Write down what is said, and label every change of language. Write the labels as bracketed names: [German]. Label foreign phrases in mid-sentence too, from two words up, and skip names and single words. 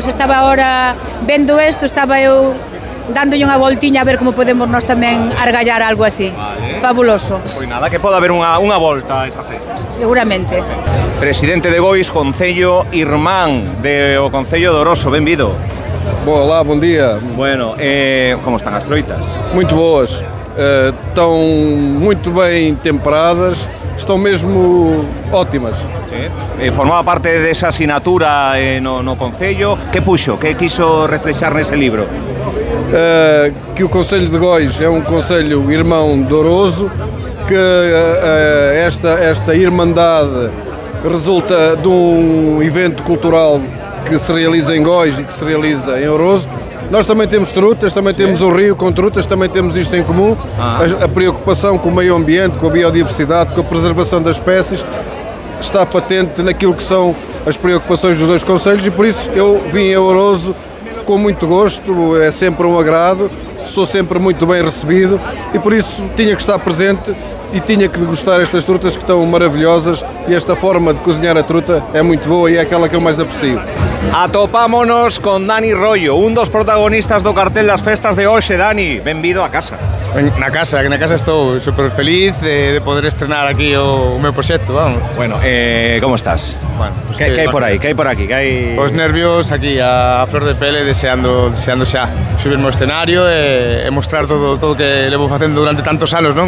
[Galician] Estaba ahora vendo isto, estaba eu dándolle unha voltiña a ver como podemos nós tamén argallar algo así. Vale. Fabuloso. Pois nada, que pode haber unha volta a esa festa. Seguramente. Presidente de Gois, Concello Irmán do Concello de Oroso, benvido. [Portuguese] Olá, bom dia. [Galician] Bueno, como están as troitas? [Portuguese] Muito boas. Estão muito bem temperadas, estão mesmo ótimas. [Galician] Sí. Formaba parte desa asignatura no Concello. Que puxo? Que quiso reflexar nese libro? [Portuguese] Que o Concello de Gois é um concelho irmão de Oroso, que esta irmandade resulta de um evento cultural que se realiza em Gois e que se realiza em Oroso. Nós também temos trutas, também temos um rio com trutas, também temos isto em comum, a preocupação com o meio ambiente, com a biodiversidade, com a preservação das espécies, está patente naquilo que são as preocupações dos dois concelhos, e por isso eu vim a Oroso com muito gosto, é sempre um agrado, sou sempre muito bem recebido e por isso tinha que estar presente e tinha que degustar estas trutas que estão maravilhosas, e esta forma de cozinhar a truta é muito boa e é aquela que eu mais aprecio. [Galician] Atopámonos con Dani Rollo, un dos protagonistas do cartel das festas de hoxe. Dani, benvido a casa. Na casa estou super feliz de poder estrenar aquí o meu proxecto, vamos. Bueno, como estás? [Spanish] Bueno, pues [Galician] que hai por aí? Que hai por aquí? Os nervios aquí a flor de pele, deseando xa subirme ao escenario e mostrar todo que levo facendo durante tantos anos, non?